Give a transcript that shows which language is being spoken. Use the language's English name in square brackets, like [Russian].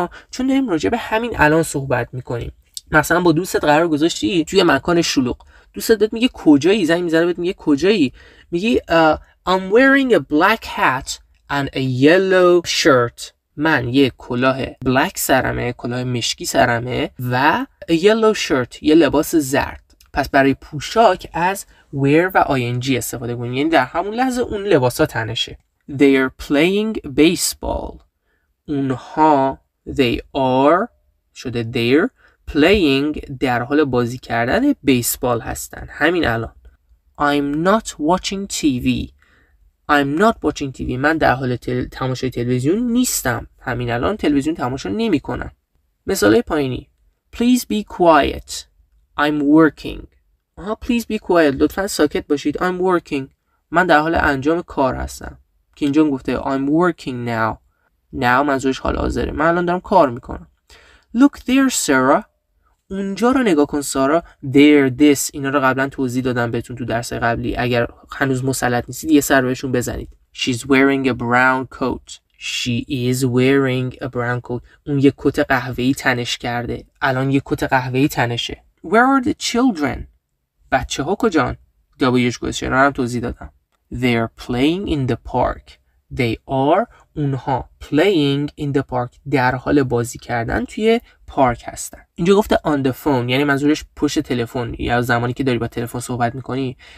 [Persian] چون داریم راجع به همین الان صحبت میکنیم. مثلا با دوستت قرار گذاشتی توی مکان شلوغ، دوستت بهت میگه کجایی، زنگ میزنه بهت میگه کجایی، میگی [English] I'm wearing a black hat and a yellow shirt. [Persian] من یه کلاه بلک سرمه، کلاه مشکی سرمه و [English] a yellow shirt، [Persian] یه لباس زرد. پس برای پوشاک از wear و ing استفاده کنیم، یعنی در همون لحظه اون لباسا تنشه. [English] They are playing baseball. [Persian] اونها they are شده they're playing در حال بازی کردن بیسبال هستن همین الان. [English] I'm not watching TV. I'm not watching TV. [Persian] من در حال تماشای تلویزیون نیستم. همین الان تلویزیون تماشا نمی کنم. مثال پایینی. [English] Please be quiet. I'm working. Please be quiet. [Persian] لطفا ساکت باشید. [English] I'm working. [Persian] من در حال انجام کار هستم. که اینجا گفته [English] I'm working now. [Persian] now منظورش حال حاضره. من الان دارم کار میکنم. [English] Look there, Sarah. [Persian] اونجا رو نگاه کن سارا. There, this. اینا رو قبلا توضیح دادم بهتون تو درس قبلی. اگر هنوز مسلط نیستید یه سر بهشون بزنید. [English] She's wearing a brown coat. She is wearing a brown coat. [Persian] اون یه کت قهوه‌ای تنش کرده. الان یه کت قهوه‌ای تنشه. [English] Where are the children? [Persian] بچه ها کجان؟ WH question رو هم توضیح دادم. [English] They are playing in the park. [Persian] They are اونها [English] playing in the park [Persian] در حال بازی کردن توی پارک هستن. اینجا گفته on the phone یعنی منظورش پشت تلفن یا زمانی که داری با تلفن صحبت میکنی.